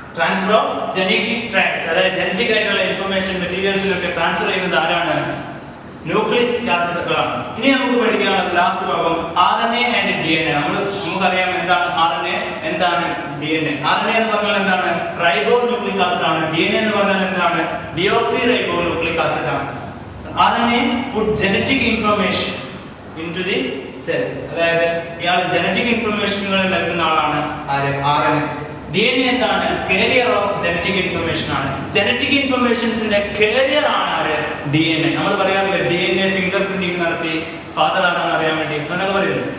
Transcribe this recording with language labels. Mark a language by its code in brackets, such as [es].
[ml] Transfer of genetic ട്രാക്ട്സ്, അതായത് genetic ആയിട്ടുള്ള information മെറ്റീരിയൽസിലൊക്കെ transfer ചെയ്യുന്നത് ആരാണ്? ന്യൂക്ലിക് ആസിഡുകളാണ്. ഇനി നമുക്ക് പഠിക്കാനുള്ളത് ലാസ്റ്റ് ഭാഗം RNA ആൻഡ് DNA. നമുക്കറിയാം എന്താണ് RNA, എന്താണ് DNA. RNA എന്ന് പറഞ്ഞാൽ എന്താണ്? റൈബോ ന്യൂക്ലിക് ആസിഡ് ആണ്. DNA എന്ന് പറഞ്ഞാൽ എന്താണ്? ഡിയോക്സി റൈബോ ന്യൂക്ലിക് ആസിഡ് ആണ്. [en] RNA put genetic information into the cell. [ml] അതായത് ഇയാൾ ജനറ്റിക് ഇൻഫർമേഷനുകൾ നൽകുന്ന ആളാണ് ആര്? RNA. DNA എന്താണ്? കാരിയർ ഓഫ് ജനറ്റിക് ഇൻഫർമേഷൻ ആണ്. ജനറ്റിക് ഇൻഫർമേഷൻസിന്റെ കാരിയർ ആണ് ആര്? DNA. നമ്മൾ പറയാറില്ലേ DNA ഫിംഗർ പ്രിന്റിംഗ് നടത്തി ഫാദർ ആണെന്ന് അറിയാൻ വേണ്ടി എന്നൊക്കെ പറയുന്നത്.